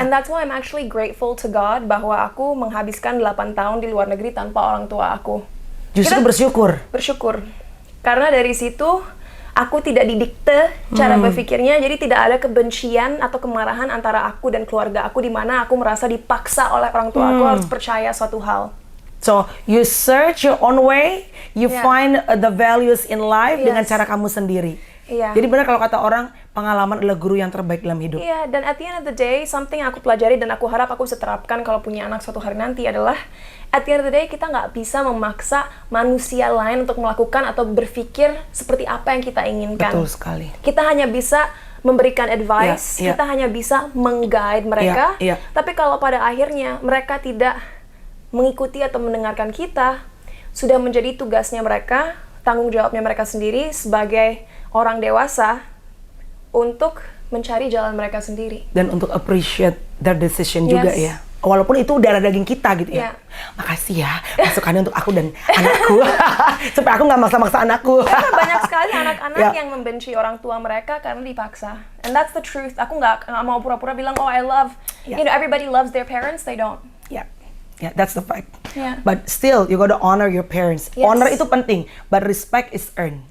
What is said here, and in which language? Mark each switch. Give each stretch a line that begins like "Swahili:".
English: And that's why I'm actually grateful to God
Indonesian: bahwa aku menghabiskan 8 tahun di luar negeri tanpa orang tua aku. Justru bersyukur. Bersyukur. Karena dari situ aku tidak didikte cara berpikirnya, jadi tidak ada kebencian atau kemarahan antara aku dan keluarga aku di mana aku merasa dipaksa oleh orang tua aku harus percaya suatu hal.
English: So, you search your own way, you Yeah. find the values in life Yes.
Indonesian: dengan cara kamu sendiri. Iya. Jadi benar kalau kata orang, pengalaman adalah guru yang terbaik dalam hidup. Iya, dan
English: at the end of the day, something
Indonesian: yang aku pelajari dan aku harap aku bisa terapkan kalau punya anak suatu hari nanti adalah at the end of the day, kita nggak bisa memaksa manusia lain untuk melakukan atau berpikir seperti apa yang kita inginkan. Betul sekali. Kita hanya bisa memberikan advice,
English: Yeah, yeah.
Indonesian: kita hanya bisa meng-guide mereka,
English: Yeah, yeah.
Indonesian: tapi kalau pada akhirnya mereka tidak mengikuti atau mendengarkan kita, sudah menjadi tugasnya mereka, tanggung jawabnya mereka sendiri sebagai orang dewasa untuk mencari jalan mereka sendiri. Dan untuk
English: appreciate their decision
Indonesian: juga
English: Yes.
Indonesian: ya. Walaupun itu darah daging kita gitu ya.
English: Yeah.
Indonesian: Makasih ya masukannya untuk aku dan anakku. Supaya aku nggak maksa-maksa anakku. Karena banyak sekali anak-anak
English: Yeah.
Indonesian: yang membenci orang tua mereka karena dipaksa.
English: And that's the truth.
Indonesian: Aku nggak mau pura-pura bilang,
English: oh I love, Yeah. everybody loves their parents, they don't. Ya, yeah, that's the fact. Yeah. But still, you gotta honor your parents. Yes. Honor
Indonesian: itu penting,
English: but respect is earned,